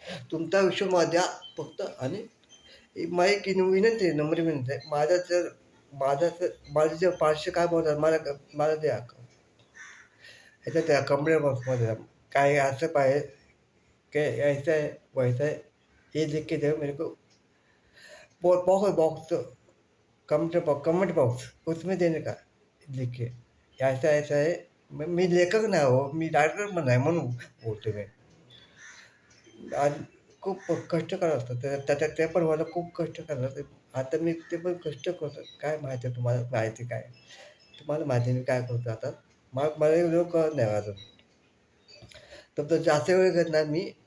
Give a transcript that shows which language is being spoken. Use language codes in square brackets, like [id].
[mr] तुमचा विषय माझ्या फक्त आणि माझी एक विनंती आहे, नम्र विनंती आहे. माझं जे पाचशे काय बोलतात मला द्या ह्याच्यात त्या कंप्लेंट बॉक्समध्ये काय असं पाहिजे की [hi] ऐसा है वैसा है ये लिख के दो मेरे को. बॉक्स कमेंट बॉक्स उसमें देने का लिख के ऐसा ऐसा है. [mr] मी लेखक नाही हो, मी डायरेक्टर पण नाही म्हणून बोलतो मी. आणि खूप कष्ट करावं लागतं त्याच्यात ते पण मला खूप कष्ट करावं लागतं. आता मी ते पण कष्ट करतो. काय माहिती आहे तुम्हाला माहिती काय तुम्हाला माहिती मी काय करतो आता. मला एवढं कळत नाही अजून. तर जास्त वेळ घेत नाही मी.